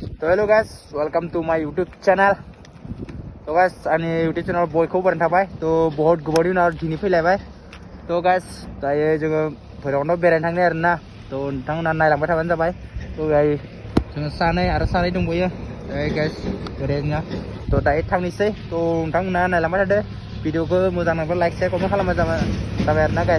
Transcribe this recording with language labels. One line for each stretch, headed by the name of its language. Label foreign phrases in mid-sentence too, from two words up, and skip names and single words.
English: hello guys, welcome to my YouTube channel. So guys,
Bodo: आंनि YouTube channel बयखौबो बरायना थाबाय. तो बहुत गोबावनि उनाव दिनै फैलायबाय. तो guys, दायो जोङो भैरबकुन्दआव बेरायनो थांनो आरोना. तो नोंथांमोना नायलांबाय थाबानो जाबाय. तो दायो जोङो सानै दंबावो. guys, बेरायनो. तो दायो थांनोसै. तो नोंथांमोना नायलांबाय थादो. भिडिअखौ मोजां नांबा
English: like share comment
Bodo: खालामबानो जाबाय आरोना guys.